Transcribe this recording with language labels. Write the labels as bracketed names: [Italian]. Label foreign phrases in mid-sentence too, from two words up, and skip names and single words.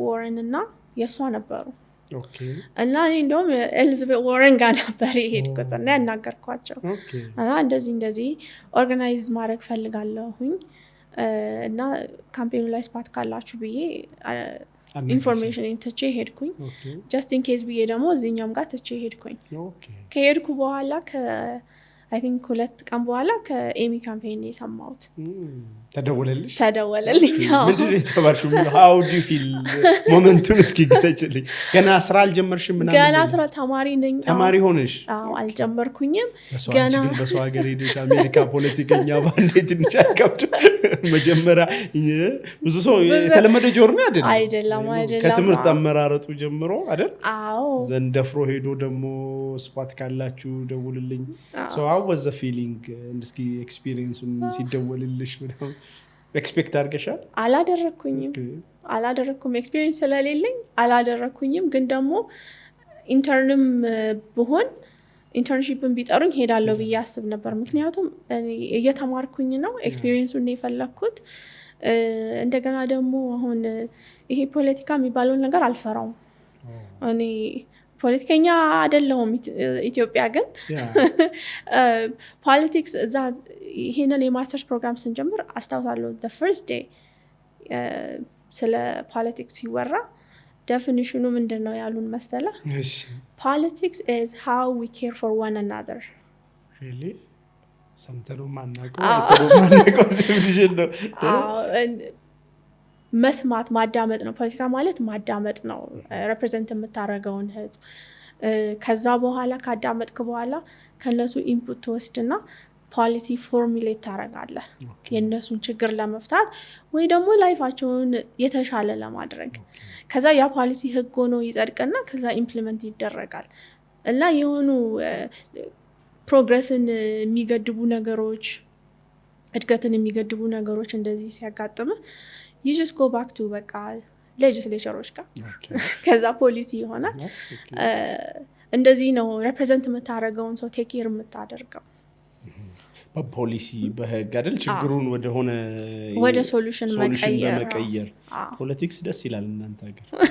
[Amharic] ዋረን እና የሷ ነበሩ እና እኔ እንደውም ኤሊዛቤት ዋረን ጋር ነበር የሄድኩት እና ያናገርኳቸው እና እንደዚህ ኦርጋናይዝ ማድረግ ፈልጋለሁኝ እና ካምፔኑ ላይ ስፓት ካላችሁ ብዬ ኢንፎርሜሽን እንትቼ ሄድኩኝ [English] just in case [Amharic] ብዬ ደግሞ እዚህኛውም ጋር ትቼ ሄድኩኝ ከሄድኩ በኋላ [English] I think [Amharic] 2 ቀን በኋላ ከኤሚ ካምፔን የሰማሁት ተደወለልኝ ምንድነው የተባልሽው [English] how do you feel [Amharic] ሞመንቱን እስኪ ገለጭልኝ ገና ስራ አልጀመርሽም ምናምን ገና ስራ ተማሪ ነኝ ተማሪ ሆነሽ አልጀመርኩኝም ገና በሰው ሀገር ሄደሽ አሜሪካ ፖለቲከኛ ባንዴት እንቻከብት መጀመሪያ ብዙ ሰው የተለመደ ጆርኒ አይደለም ከትምህርት አመራረጡ ጀምሮ አይደል አዎ ዘንደፍሮ ሄዶ ደግሞ ስፓት ካላችሁ ደውልልኝ [English] so how was the feeling [Amharic] እስኪ ኤክስፒሪየንሱን ሲደወልልሽ ምናምን ኤክስፔክት አድርገሻል አላደረኩም ኤክስፒሪየንስ ስለሌለኝ አላደረኩኝም ግን ደግሞ ኢንተርንም ብሆን ኢንተርንሺፕን ቢጠሩኝ ሄዳለሁ ብዬ አስብ ነበር ምክንያቱም እየተማርኩኝ ነው ኤክስፒሪየንሱን ነው የፈለኩት እንደገና ደግሞ አሁን ይሄ ፖለቲካ የሚባለውን ነገር አልፈራውም እኔ ፖለቲከኛ አይደለሁም ኢትዮጵያ ግን ፖለቲክስ እዛ ይሄንን የማስተርስ ፕሮግራም ስንጀምር አስታውሳለሁ [English] the first day [Amharic] ስለ ፖለቲክስ ሲወራ ዴፊኒሽኑ ምንድነው ያሉን መሰለ? እሺ [English] Politics is how we care for one another. [Amharic] really ሰምተነው ማናውቀው ዴፊኒሽን ነው። መስማት ማዳመጥ ነው። ፖለቲካ ማለት ማዳመጥ ነው። ሪፕሬዘንት የምታደርገውን ህዝብ ከዛ በኋላ ካዳመጥክ በኋላ ከነሱ ኢንፑት ወስድና ፖሊሲ ፎርሙሌት ታደርጋለህ የነሱን ችግር ለመፍታት ወይ ደግሞ ላይፋቸውን የተሻለ ለማድረግ። ከዛ ያ ፖሊሲ ህግ ሆኖ ይጸድቅና ከዛ ኢምፕሊመንት ይደረጋል። እና የሆኑ ፕሮግረስን የሚገድቡ ነገሮች እድገትን የሚገድቡ ነገሮች እንደዚህ ሲያጋጥም [English] you just go back to [Amharic] በቃ ሌጅስሌቸሮች ጋር ከዛ ፖሊሲ ይሆናል። እንደዚህ ነው ሪፕሬዘንት የምታደርገውን ሰው [English] take care [Amharic] የምታደርገው በፖሊሲ በህግ አይደል ችግሩን ወደ ሶሉሽን መቀየር። ፖለቲክስ ደስ ይላል እናንተ ሀገር።